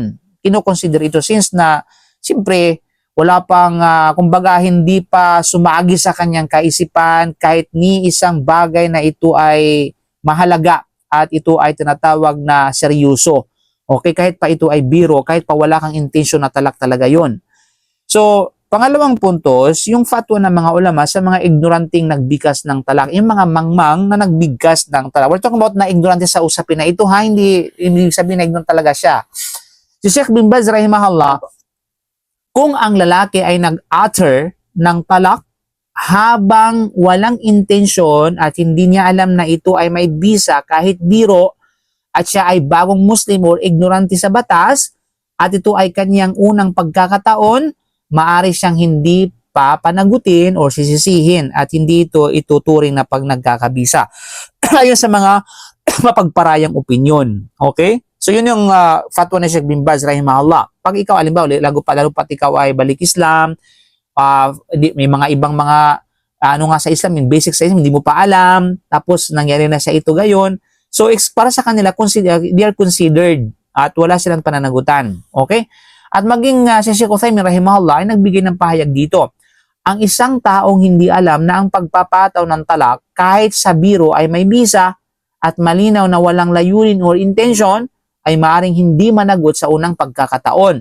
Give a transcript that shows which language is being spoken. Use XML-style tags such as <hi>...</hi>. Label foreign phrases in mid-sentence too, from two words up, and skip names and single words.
<tl>Kinoconsider ito since na siyempre wala pang, kumbaga hindi pa sumagi sa kanyang kaisipan kahit ni isang bagay na ito ay mahalaga at ito ay tinatawag na seryoso. Okay, kahit pa ito ay biro, kahit pa wala kang intensyon na talak talaga yon. So, pangalawang puntos, yung fatwa ng mga ulama sa mga ignoranting nagbigkas ng talak, yung mga mangmang na nagbigkas ng talak.</tl> <en>We're talking about</en> <tl>na ignorante sa usapin na ito, ha? Hindi sabihin na ignorant talaga siya. Si Sheikh bin Baz rahimahullah, kung ang lalaki ay nag-utter ng talak habang walang intensyon at hindi niya alam na ito ay may bisa kahit biro, at siya ay bagong Muslim o ignorante sa batas, at ito ay kanyang unang pagkakataon, maari siyang hindi pa panagutin o sisisihin at hindi ito ituturing na pag nagkakabisa. Ayon sa mga mapagparayang opinyon. Okay? So yun yung fatwa ni Sheikh bin Baz rahimahullah. Pag ikaw, alimbawa, lalo pat ikaw ay balik Islam, may mga ibang mga ano nga sa Islam, yung basic sa Islam, hindi mo pa alam, tapos nangyari na sa ito gayon. So, para sa kanila,</tl> <en>they are considered</en> <tl>at wala silang pananagutan. Okay? At maging si Sheikh Uthaymin rahimahullah ay nagbigay ng pahayag dito. Ang isang taong hindi alam na ang pagpapataw ng talak kahit sa biro ay may bisa at malinaw na walang layunin</tl> <en>or intention</en> <tl>ay maaring hindi managot sa unang pagkakataon.</tl>